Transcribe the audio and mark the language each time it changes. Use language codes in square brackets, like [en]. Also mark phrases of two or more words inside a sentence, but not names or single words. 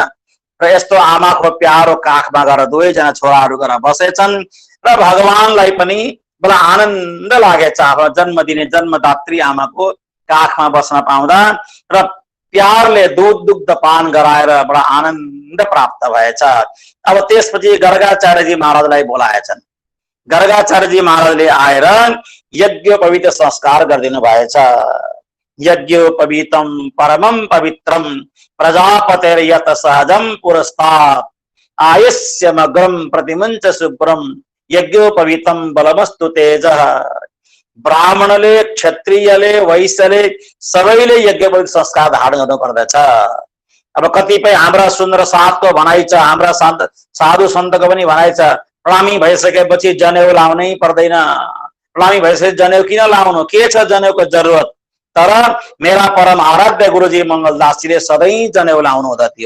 [ne] र यस्तो आमाको प्यारो काखमा गएर दुवैजना छोराहरू गएर बसेछन् र भगवानलाई पनि बडा आनन्द लागेछ आफ्नो जन्म दिने जन्मदात्री आमाको काखमा बस्न पाउँदा। र प्यारले दूध दुग्ध पान गराएर बडा आनन्द प्राप्त भएछ। अब त्यसपछि गर्गाचार्यजी महाराजलाई बोलाएछन्। गर्गाचार्यजी महाराजले आएर यज्ञोपवीत संस्कार गरिदिनु भएछ। [sa] यज्ञोपवीतम परमं पवित्रम प्रजापतेर्यत सहजम पुरस्तात् आयुष्यमग्रम प्रतिमुञ्च शुभ्रम यज्ञोपवीतम बलमस्तु तेजः। [ne] ब्राह्मणले, क्षत्रियले, वैश्यले सबैले यज्ञोपवीत संस्कार धारण गर्नु पर्दछ। अब कतिपय हाम्रा सुन्दर साथको भनाइ छ, हाम्रा साधु सन्तको पनि भनाइ छ, प्रणामी भइसकेपछि जनेऊ लाउनै पर्दैन। प्रणामी भइसकेपछि जनेऊ किन लाउनु, के छ जनेऊको जरुरत? तर मेरा परम आराध्य गुरुजी मङ्गलदासजीले सधैँ जनेऊ लाउनु हुँदथ्यो।